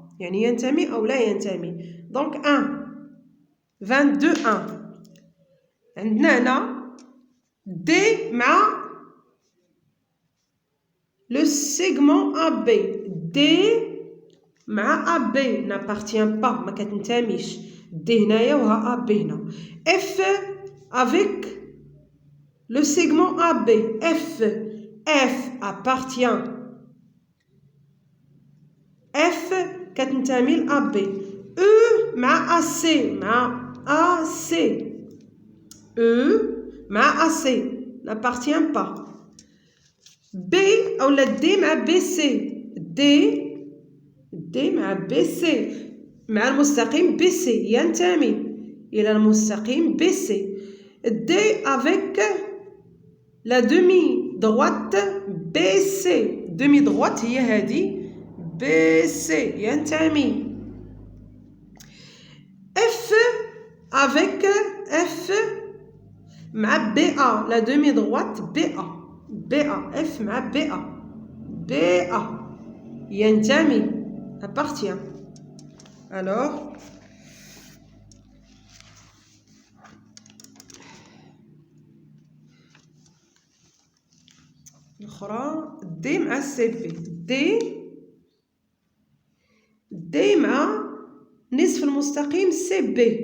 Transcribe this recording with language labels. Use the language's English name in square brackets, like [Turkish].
[Arabic] يعني ينتمي أو لا ينتمي. Donc 1. 22 1. عندنا هنا D مع le segment AB. D مع AB [French] n'appartient pas [Arabic] ما كتنتميش. D هنايا وها AB هنا. [French] F avec le segment AB. F appartient. [Arabic] F كتنتمي ل AB. E مع AC مع AC. E مع AC [French] n'appartient pas. [Arabic] B أو لا D مع BC. D مع BC مع المستقيم BC ينتمي إلى المستقيم BC. [French] D avec la demi-droite BC. [Arabic] demi-droite هي هذه BC ينتمي. [French] F avec F مع BA la demi-droite BA. [Arabic] F مع BA ينتمي appartient. Alors الأخرى D مع CB. D مع نصف المستقيم CB.